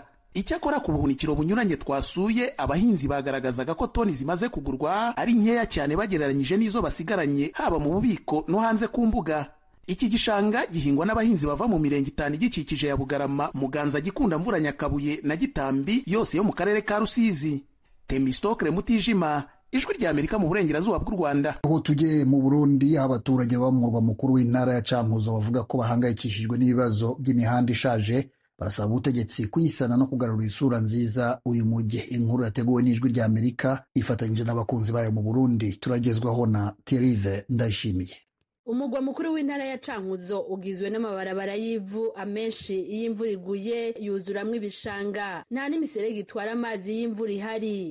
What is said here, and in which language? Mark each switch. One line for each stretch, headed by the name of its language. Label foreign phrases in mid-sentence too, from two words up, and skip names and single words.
Kinyarwanda: Icyakora ku buhunikiro bunyuranye twasuye, abahinzi bagaragazaga ko toni zimaze kugurwa ari nkeya cyane bagereranyije n'izo basigaranye haba mu bubiko no hanze ku mbuga. Iki gishanga gihingwa n'abahinzi bava mu mirenge 5 igikikije ya Bugarama, Muganza, Gikunda, Mvura, Nyakabuye na Gitambi, yose yo mu karere ka Rusizi. Temistokle Mutijima, Ijwi rya Amerika mu burengerazuba bw'u Rwanda. Aho tujye mu Burundi, abaturage baba mu murwa mukuru w'intara ya Cankuzo bavuga ko bahangayikishijwe n'ibibazo by'imihanda ishaje, barasaba ubutegetsi kuyisana no kugarura isura nziza uyu mujyi. Inkuru yateguwe n'Ijwi rya Amerika ifatanyije n'abakunzi bayo mu Burundi, turagezwaho na Thierry Ndayishimiye.
Rundi: Umugwa mukuru w'intara ya Cankuzo ugizwe n'amabarabara y'ivu, amenshi iyo imvura iguye yuzuramwo ibishanga, nta n'imiserege itwara amazi y'imvura ihari.